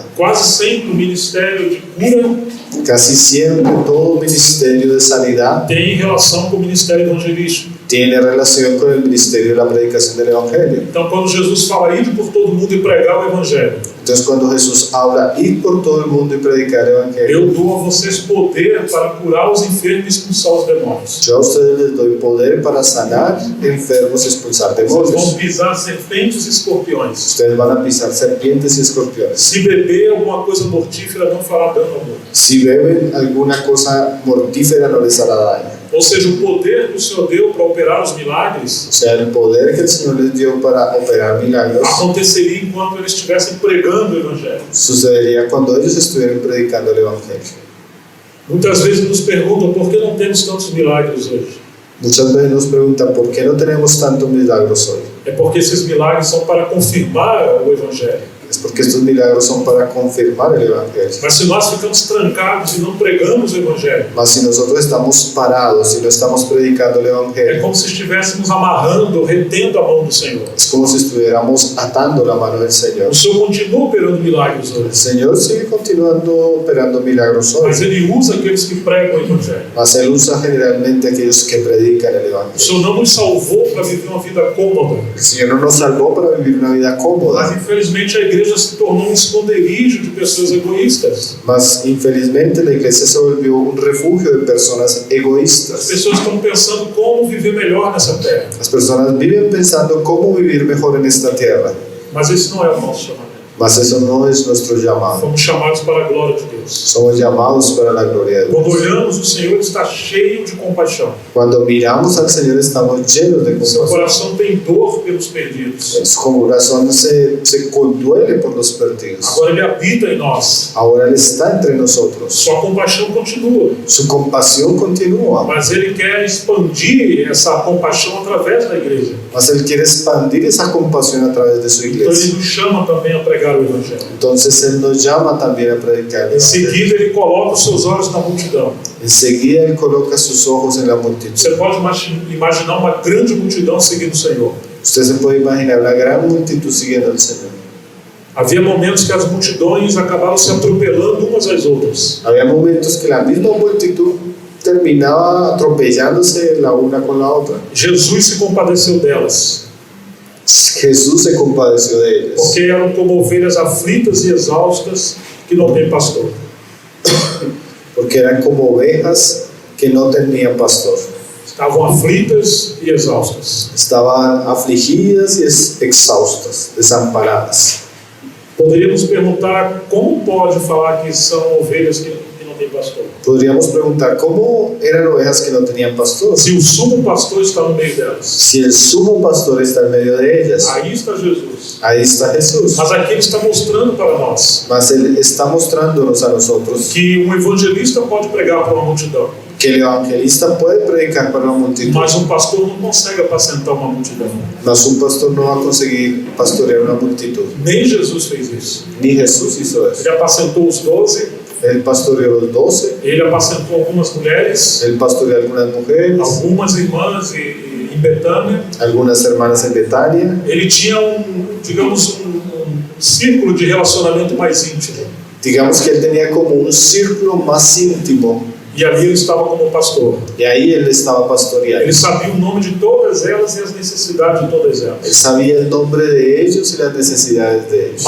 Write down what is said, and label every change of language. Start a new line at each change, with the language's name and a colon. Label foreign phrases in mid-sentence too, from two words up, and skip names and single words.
Portuguese: Quase sempre o ministério de cura
Spanish: Casi siempre todo ministerio de sanidad
Portuguese: tem relação com o ministério evangelístico.
Spanish: tiene relación con el ministerio de la predicación del evangelio.
Portuguese: Então, quando Jesus fala, ir por todo mundo e pregar o evangelho,
Spanish: Entonces, cuando Jesús habla, ir por todo el mundo y predicar el evangelio,
Portuguese: eu dou a vocês poder para curar os enfermos e expulsar os demônios.
Spanish: yo a ustedes les doy poder para sanar enfermos y expulsar
Portuguese: Vocês vão
Spanish: demonios.
Portuguese: pisar serpentes e escorpiões.
Spanish: Ustedes van a pisar serpientes y escorpiones.
Portuguese: Se beber alguma coisa mortífera, não fará dano ao mundo.
Spanish: Si beben alguna cosa mortífera, no les hará daño.
Portuguese: Ou seja, o poder que o Senhor deu para operar os milagres
Spanish: O sea, el poder que el Señor les dio para operar milagros
Portuguese: aconteceria enquanto eles estivessem pregando o evangelho.
Spanish: sucedería cuando ellos estuvieran predicando el evangelio.
Portuguese: Muitas vezes nos perguntam por que não temos tantos milagres hoje.
Spanish: Muchas veces nos preguntan por qué no tenemos tantos milagros hoy.
Portuguese: É porque esses milagres são para confirmar o evangelho.
Spanish: Es porque estos milagros son para confirmar el evangelio.
Portuguese: Mas se nós ficamos trancados e não pregamos o evangelho,
Spanish: Mas si nosotros estamos parados y no estamos predicando el
Portuguese: é
Spanish: evangelio,
Portuguese: como se estivéssemos amarrando, retendo a mão do Senhor.
Spanish: es como si estuviéramos atando la mano del Señor.
Portuguese: O Senhor continua operando milagres
Spanish: El
Portuguese: hoje,
Spanish: Señor sigue continuando operando milagros
Portuguese: mas
Spanish: hoy,
Portuguese: Ele usa aqueles que pregam o evangelho.
Spanish: mas Él usa generalmente a aquellos que predican el
Portuguese: O
Spanish: evangelio.
Portuguese: Senhor não nos salvou para viver uma vida cômoda,
Spanish: El Señor no nos salvó para vivir una vida
Portuguese: mas
Spanish: cómoda,
Portuguese: infelizmente a igreja se tornou um esconderijo de pessoas egoístas.
Spanish: mas infelizmente la iglesia se volvió un refugio de personas
Portuguese: As
Spanish: egoístas.
Portuguese: pessoas estão pensando como viver melhor nessa terra,
Spanish: Las personas viven pensando cómo vivir mejor en esta tierra,
Portuguese: mas esse não é o nosso chamamento.
Spanish: Mas eso no es nuestro llamado.
Portuguese: Fomos chamados para a glória de Deus.
Spanish: Somos llamados para la gloria de
Portuguese: Quando
Spanish: Dios.
Portuguese: olhamos, o Senhor está cheio de compaixão.
Spanish: Cuando miramos al Señor estamos llenos de
Portuguese: Seu
Spanish: compasión.
Portuguese: coração tem dor pelos perdidos.
Spanish: Su corazón se conduele por los perdidos.
Portuguese: Agora Ele habita em nós.
Spanish: Ahora Él está entre nosotros.
Portuguese: Sua compaixão continua.
Spanish: Su compasión continúa.
Portuguese: Mas Ele quer expandir essa compaixão através da igreja.
Spanish: Mas Él quiere expandir esa compasión a través de su
Portuguese: Então Ele
Spanish: iglesia.
Portuguese: nos chama também a pregar o Evangelho.
Spanish: Entonces Él nos llama también a predicar el
Portuguese: Em
Spanish: Evangelio.
Portuguese: seguida, Ele coloca os seus olhos na multidão.
Spanish: Enseguida Él coloca sus ojos en la multitud.
Portuguese: Você pode imaginar uma grande multidão seguindo o Senhor.
Spanish: Usted se puede imaginar una gran multitud siguiendo al Señor.
Portuguese: Havia momentos que as multidões acabavam se atropelando umas às outras.
Spanish: Había momentos que la misma multitud terminaba atropellándose la una con la otra.
Portuguese: Jesus se compadeceu delas,
Spanish: Jesús se compadeció de ellas,
Portuguese: porque eram como ovelhas aflitas e exaustas que não têm pastor.
Spanish: porque eran como ovejas que no tenían pastor.
Portuguese: Estavam aflitas e exaustas.
Spanish: Estaban afligidas y exhaustas, desamparadas.
Portuguese: Poderíamos perguntar como pode falar que são ovelhas que não têm pastor.
Spanish: Podríamos preguntar, ¿cómo eran ovejas que no tenían pastor?
Portuguese: Se o sumo pastor está no meio delas.
Spanish: Si el sumo pastor está en medio de ellas,
Portuguese: Aí está Jesus.
Spanish: ahí está Jesús.
Portuguese: Mas aqui Ele está mostrando para nós
Spanish: Mas Él está mostrándonos a nosotros
Portuguese: que um evangelista pode pregar para uma multidão,
Spanish: que el evangelista puede predicar para una multitud,
Portuguese: mas um pastor não consegue apacentar uma multidão.
Spanish: mas un pastor no va a conseguir pastorear una multitud.
Portuguese: Nem Jesus fez isso.
Spanish: Ni Jesús hizo eso.
Portuguese: Ele apacentou os 12,
Spanish: Él pastoreó los 12,
Portuguese: ele apacentou algumas mulheres,
Spanish: él pastoreó algunas mujeres,
Portuguese: algumas irmãs em Betânia.
Spanish: algunas hermanas en Betania.
Portuguese: Ele tinha digamos, um círculo de relacionamento mais íntimo.
Spanish: Digamos que él tenía como un círculo más íntimo
Portuguese: E ali ele estava como pastor.
Spanish: y ahí él estaba pastoreando.
Portuguese: Ele sabia o nome de todas elas e as necessidades de todas
Spanish: Él
Portuguese: elas.
Spanish: sabía el nombre de ellos y las necesidades de ellos.